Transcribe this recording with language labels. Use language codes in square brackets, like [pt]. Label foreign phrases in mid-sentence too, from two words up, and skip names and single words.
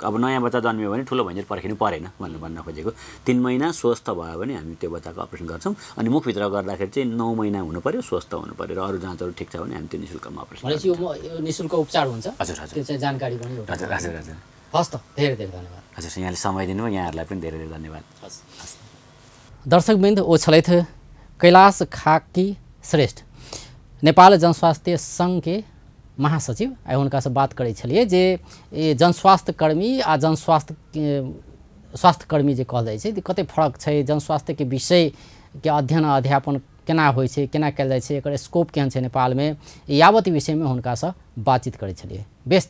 [ne] अब नयाँ बच्चा जन्मियो भने ठुलो भइन्जेल पर्खिनु परेन भन्न खोजेको। 3 महिना स्वस्थ भयो भने हामी त्यो बच्चाको अपरेसन गर्छौँ। अनि मुखभित्र गर्दाखेरि चाहिँ 9 महिना हुनु पर्यो, स्वस्थ हुनु पर्यो र अरू जाँचहरू ठिक छ भने हामी त्यो निःशुल्कमा अपरेसन गर्छौँ। यो निःशुल्क उपचार हुन्छ। हजुर हजुर, त्यो चाहिँ जानकारी पनि हो। हजुर हजुर हजुर, हस् त, धेरै धेरै धन्यवाद। हजुर, यहाँले समय दिनुभयो, यहाँहरूलाई पनि धेरै धेरै धन्यवाद। दर्शकवृन्द, [mai] वो छलैथ कैलाश खाकी श्रेष्ठ, नेपाल जनस्वास्थ्य संघ के महासचिव। आइ हुनका से बात करै छलिए जे जनस्वास्थ्य कर्मी आ स्वास्थ्य कर्मी जे कहल जाइ छै कते फरक छै, जनस्वास्थ्य के विषय के अध्ययन अध्यापन केना होइ छै, केना कयल जाइ छै, एकर स्कोप केहन छै नेपाल में, यावत विषय में हुनका से बातचीत करै छलिए।